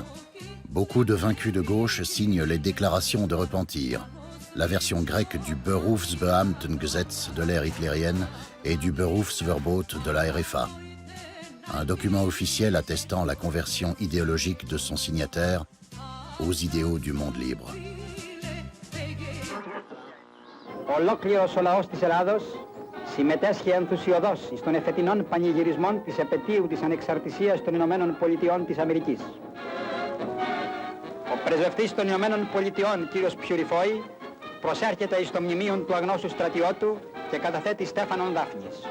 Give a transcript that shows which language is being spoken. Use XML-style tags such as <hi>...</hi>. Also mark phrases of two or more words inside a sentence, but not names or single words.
<fr>Beaucoup de vaincus de gauche signent les déclarations de repentir, la version grecque du Berufsbeamtengesetz de l'ère hitlérienne et du Berufsverbot de la RFA. Un document officiel attestant la conversion idéologique de son signataire aux idéaux du monde libre.</fr> <el>Ολόκληρος ο λαός της Ελλάδος συμμετέσχε ενθουσιωδώς στον εφετινόν πανηγυρισμό της επετείου της ανεξαρτησίας των Ηνωμένων Πολιτειών της Αμερικής. Ο πρεσβευτής των Ηνωμένων Πολιτειών, κύριος Πιουριφόη, προσέρχεται εις το μνημείο του αγνώσου στρατιώτου και καταθέτει Στέφανον Δάφνης.</el>